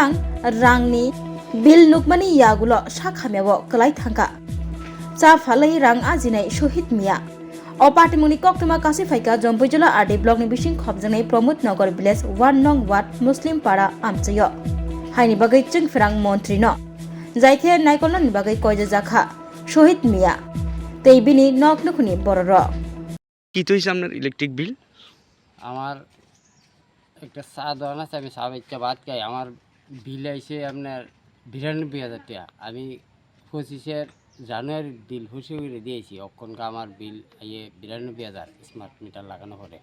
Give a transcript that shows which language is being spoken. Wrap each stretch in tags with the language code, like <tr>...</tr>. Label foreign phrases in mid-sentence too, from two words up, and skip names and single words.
<trp>रांनि बिल नुकमानि यागुलो साखामेवो गलाय थांका चा फालै रां आजिनाय शहीद मिया अपाटिमुनि कक्टमा कासे फाइका जम्पुजला आरडी ब्लक नि बिसिं खबजनाय प्रमोद नगर विलेज 1 नং वार्ड मुस्लिम पाड़ा आमचयो हाइनि बागै जों फिरां मन्त्री न जायखे नायकलन नि बागै कयजे जाखा शहीद मिया तेबिनी नक नखुनि बररो</trp> <bn>কি তো হিসাব আপনার</bn> <en>electric bill?</en> <bn>আমার একটা চা দোকান আছে, আমি চা বেচতে ভাত খাই। আমার বিল আইছে আপনার 92,000 টাকা। আমি 25 জানুয়ারির বিল হুসে করে দিয়েছি। অক্ষণকা আমার বিল আইয়ে 92,000</bn> <en>smart meter</en> <bn>লাগানো পরে।</bn>